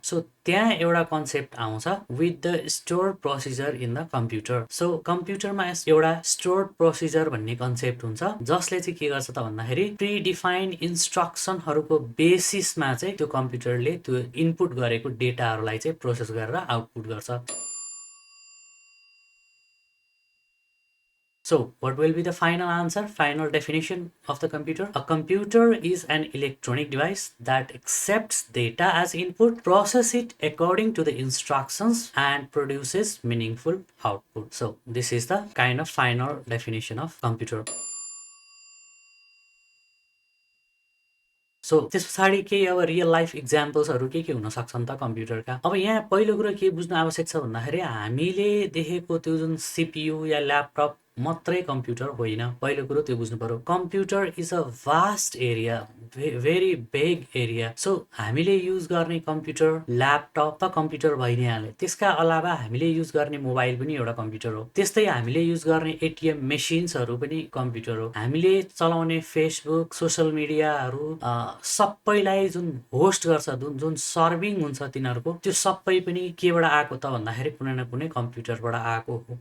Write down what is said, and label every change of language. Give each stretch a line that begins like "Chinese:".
Nepali: So त्यहाँ एउटा concept आउँछ
English: With the store procedure in the computer.
Nepali: So कम्प्युटरमा एउटा स्टोर प्रोसिजर भन्ने कन्सेप्ट हुन्छ जसले चाहिँ के गर्छ त भन्दाखेरि प्री डिफाइन्ड इन्स्ट्रक्सनहरूको बेसिसमा चाहिँ त्यो कम्प्युटरले त्यो इनपुट गरेको डेटाहरूलाई चाहिँ प्रोसेस गरेर आउटपुट गर्छ।
English: So, what will be the final answer, final definition of the computer? A computer is an electronic device that accepts data as input, processes it according to the instructions, and produces meaningful output. So, this is the kind of final definition of computer.
Nepali: So त्यस पछाडि केही अब real life इक्जाम्पल्सहरू के हुन सक्छन् त कम्प्युटरका। अब यहाँ पहिलो कुरो के बुझ्नु आवश्यक छ भन्दाखेरि हामीले देखेको त्यो जुन सिपियु या ल्यापटप मात्रै कम्प्युटर होइन। पहिलो कुरो त्यो बुझ्नु पर्यो।
English: Computer is a vast area, very big area.
Nepali: So हामीले युज गर्ने कम्प्युटर, ल्यापटप त कम्प्युटर भइ नै हाल्यो। त्यसका अलावा हामीले युज गर्ने मोबाइल पनि एउटा कम्प्युटर हो। त्यस्तै हामीले युज गर्ने एटिएम मेसिन्सहरू पनि कम्प्युटर हो। हामीले चलाउने फेसबुक, सोसल मिडियाहरू सबैलाई जुन होस्ट गर्छ, जुन सर्भिङ हुन्छ तिनीहरूको, त्यो सबै पनि केबाट आएको त भन्दाखेरि कुनै न कुनै कम्प्युटरबाट आएको हो।